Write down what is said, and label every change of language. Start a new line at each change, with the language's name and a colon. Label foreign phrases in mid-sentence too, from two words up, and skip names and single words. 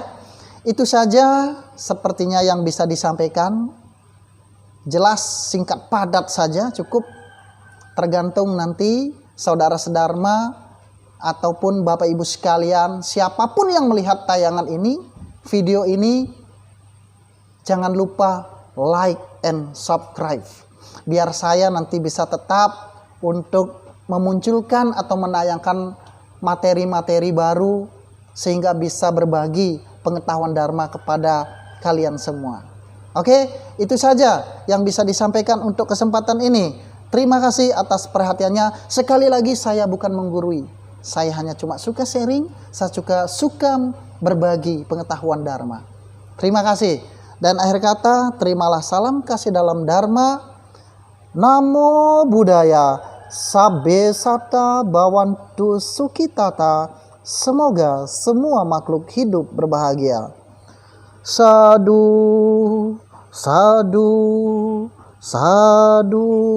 Indonesian: Itu saja sepertinya yang bisa disampaikan. Jelas, singkat, padat saja cukup. Tergantung nanti saudara sedharma ataupun Bapak Ibu sekalian, siapapun yang melihat tayangan ini, video ini, jangan lupa like and subscribe. Biar saya nanti bisa tetap untuk memunculkan atau menayangkan materi-materi baru sehingga bisa berbagi pengetahuan Dharma kepada kalian semua. Oke, itu saja yang bisa disampaikan untuk kesempatan ini. Terima kasih atas perhatiannya. Sekali lagi saya bukan menggurui. Saya hanya cuma suka sharing, saya suka berbagi pengetahuan Dharma. Terima kasih. Dan akhir kata, terimalah salam kasih dalam Dharma.
Pali: Namo Buddhaya. Sabbe satta bhavantu sukhitata.
Indonesian: Semoga semua makhluk hidup berbahagia.
Pali: Sadu, sadu, sadu.